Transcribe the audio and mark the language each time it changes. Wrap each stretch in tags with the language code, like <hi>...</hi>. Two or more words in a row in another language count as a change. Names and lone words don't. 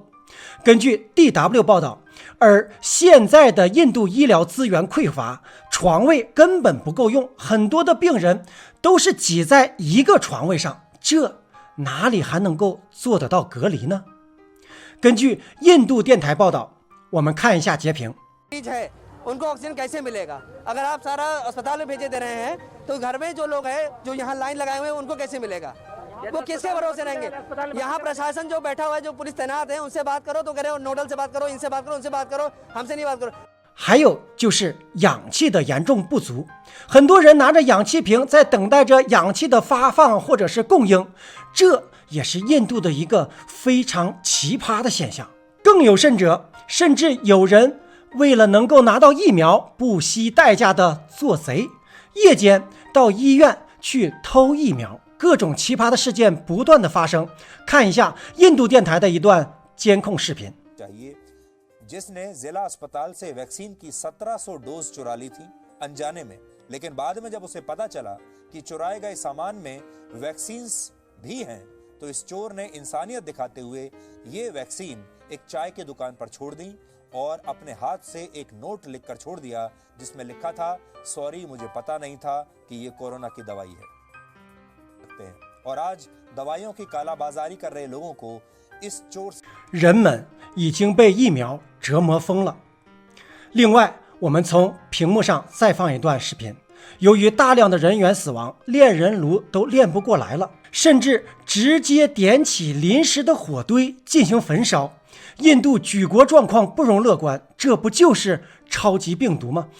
<zh>根据 DW 报道，而现在的印度医疗资源匮乏，床位根本不够用，很多的病人都是挤在一个床位上，这哪里还能够做得到隔离呢？根据印度电台报道，我们看一下截屏。</zh> <hi>उनको ऑक्सीजन कैसे मिलेगा? अगर आप सारा अस्पताल में भेजे दे रहे हैं तो घर में जो लोग हैं जो यहाँ लाइन लगाए हुए हैं उनको कैसे मिलेगा? वो किसके भरोसे रहेंगे? यहाँ प्रशासन जो बैठा हुआ है, जो पुलिस तैनात है, उनसे बात करो तो कह रहे हो नोडल से बात करो, इनसे बात करो, उनसे बात करो, हमसे नहीं बात करो।</hi> <zh>还有就是氧气的严重不足，很多人拿着氧气瓶在等待着氧气的发放或者是供应，这也是印度的一个非常奇葩的现象。更有甚者，甚至有人为了能够拿到疫苗，不惜代价的做贼，夜间到医院去偷疫苗，各种奇葩的事件不断的发生。看一下印度电台的一段监控视频。</zh> <hi>जिसने जिला अस्पताल से वैक्सीन की 1700 डोज चुरा ली थी अनजाने में, लेकिन बाद में जब उसे पता चला कि चुराए गए सामान में वैक्सीन्स भी हैं, तो इस चोर ने इंसानियत दिखाते हुए ये वैक्सीन एक चाय की दुकान पर छोड़ दी और अपने हाथ से एक नोट लिखकर छोड़ दिया जिसमें लिखा था, सॉरी मुझे पता नहीं था कि ये कोरोना की दवाई है। और आज दवाइयों की कालाबाजारी कर रहे लोगों को इस चोर</hi> <zh>人们已经被疫苗折磨疯了。 另外，我们从屏幕上再放一段视频，由于大量的人员死亡，炼人炉都炼不过来了，甚至直接点起临时的火堆进行焚烧。印度举国状况不容乐观，这不就是超级病毒吗？</zh>